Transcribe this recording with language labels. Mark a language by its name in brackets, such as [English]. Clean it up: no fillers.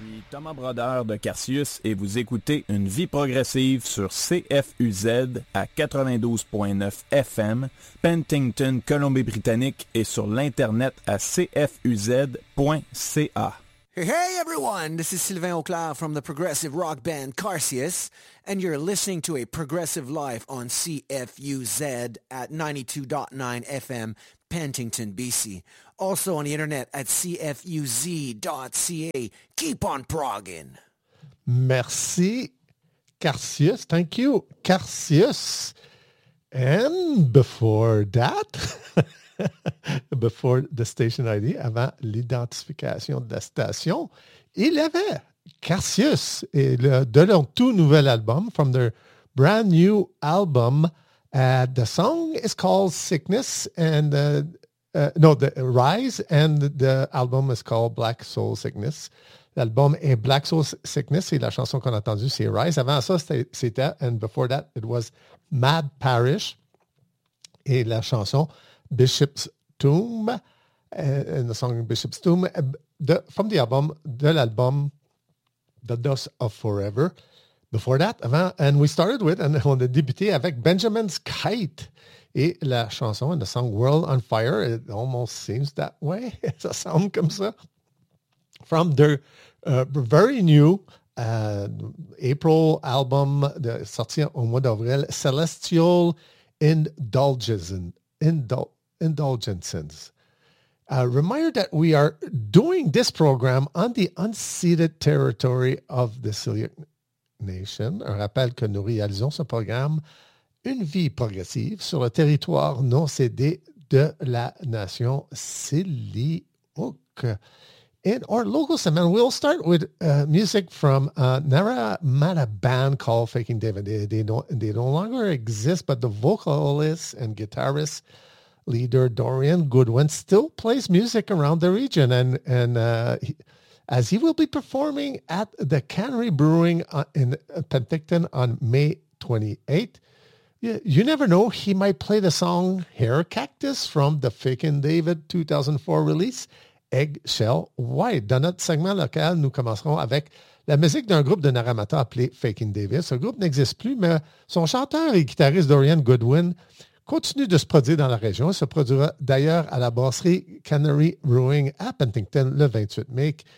[French] Thomas Brodeur de Carsius et vous écoutez Une vie progressive sur CFUZ à 92.9 FM, Penticton, Colombie-Britannique et sur l'Internet à cfuz.ca. [English] Hey everyone, this is Sylvain Auclair from the progressive rock band Carsius, and you're listening to A Progressive Life on CFUZ at 92.9 FM, Penticton, BC. Also on the internet at cfuz.ca. Keep on proggin'. [French] Merci, Carsius. [English] Thank you, Carsius. And before that, before the station ID, [French] avant l'identification de la station, il y avait Carsius et de leur tout nouvel album, [English] from their brand new album. The song is called Sickness and... the Rise, and the album is called Black Soul Sickness. [French] L'album est Black Soul Sickness, et la chanson qu'on a entendue, c'est Rise. Avant ça, c'était, [English] and before that, it was Mad Parish, [French] et la chanson [English] Bishop's Tomb, and the song Bishop's Tomb, from the album, The Dust of Forever. Before that, [French] on a débuté avec [English] Benjamin's Kite, [French] et la chanson, [English] and the song World on Fire, it almost seems that way, [French] ça sonne comme ça, [English] from their very new April album, [French] sorti au mois d'avril, [English] Celestial Indulgences. Reminder that we are doing this program on the unceded territory of the Tsleil-Waututh Nation. [French] Un rappel que nous réalisons ce programme Une vie progressive sur le territoire non cédé de la nation Tsleil-Waututh. [English] In our local segment, we'll start with music from a Naramata band called Faking David. They no longer exist, but the vocalist and guitarist leader Dorian Goodwin still plays music around the region, as he will be performing at the Cannery Brewing in Penticton on May 28th. You never know, he might play the song Hair Cactus from the Faking David 2004 release, Eggshell White. [French] Dans notre segment local, nous commencerons avec la musique d'un groupe de Naramata appelé Faking David. Ce groupe n'existe plus, mais son chanteur et guitariste Dorian Goodwin continue de se produire dans la région. Il se produira d'ailleurs à la brasserie Cannery Brewing à Penticton le 28 mai.